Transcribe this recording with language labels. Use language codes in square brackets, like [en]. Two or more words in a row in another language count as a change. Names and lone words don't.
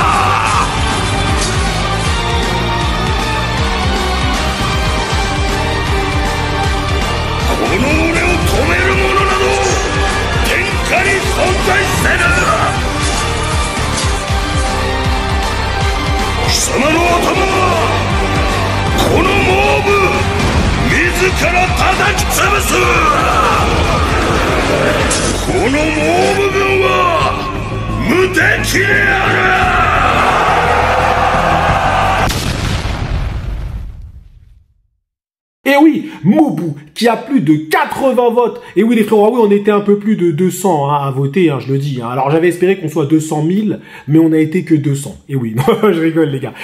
[ja] この俺を止める者など天下に存在せぬ貴様の頭はこのモーブ自ら叩き潰すこのモーブ軍は無敵である [fr] Et oui, Mobu, qui a plus de 80 votes. Et oui, les frérots, oui, on était un peu plus de 200 à voter, je le dis. Alors, j'avais espéré qu'on soit 200 000, mais on n'a été que 200. Et oui, non, je rigole, les gars.